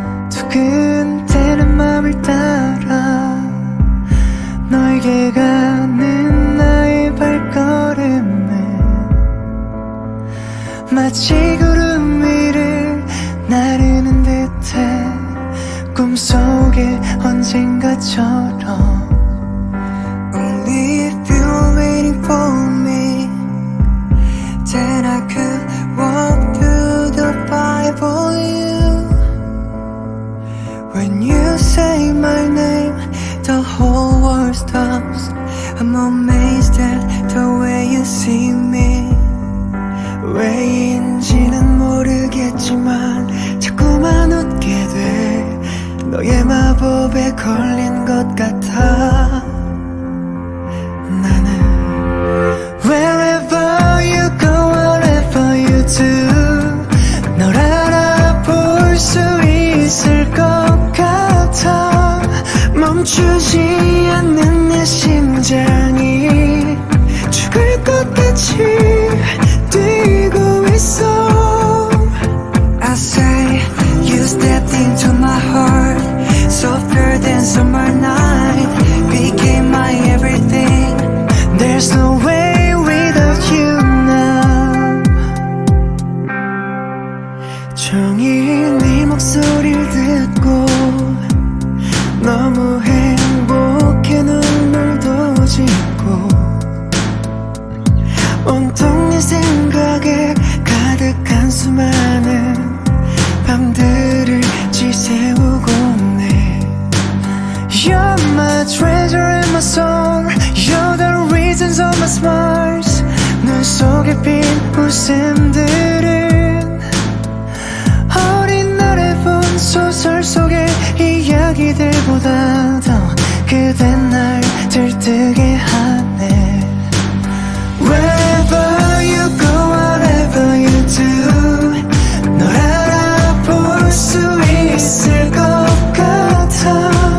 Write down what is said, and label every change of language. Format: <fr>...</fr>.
<ko>두근대는 맘을 따라 너에게 가는 나의 발걸음은 마치 구름 위를 나르는 듯해. 꿈속에 언젠가처럼.</ko> <en>Only if you're waiting for me, then I could walk through the fire for you. When you say my name, the whole world stops. I'm amazed at the way you see me.</en> <ko>왜인지는 모르겠지만 자꾸만 웃게 돼. 너의 마법에 걸린 것 같아. 나는</ko> <en>Wherever you go, whatever you do,</en> <ko>널 알아볼 수 있을 것 같아. 멈추지 않는 내 심장이 죽을 것 같이 뛰고 있어.</ko> <en>I say you stepped into my heart, softer than summer night, became my everything. There's no way without you now.</en> <ko>종일 네 목소리를 듣고 너무 행복해. 눈물도 짓고 온통 네 생각에 가득한 수많은 밤들을 지새우고 네.</ko> <en>You're my treasure and my song. You're the reasons of my smiles.</en> <ko>눈 속에 핀 웃음들은 어린 날에 본 소설 속의 이야기들보다 더 그대 날 들뜨게 하네.</ko> <en>Wherever you go, whatever you do,</en> <ko>널 알아볼 수 있을 것 같아.</ko>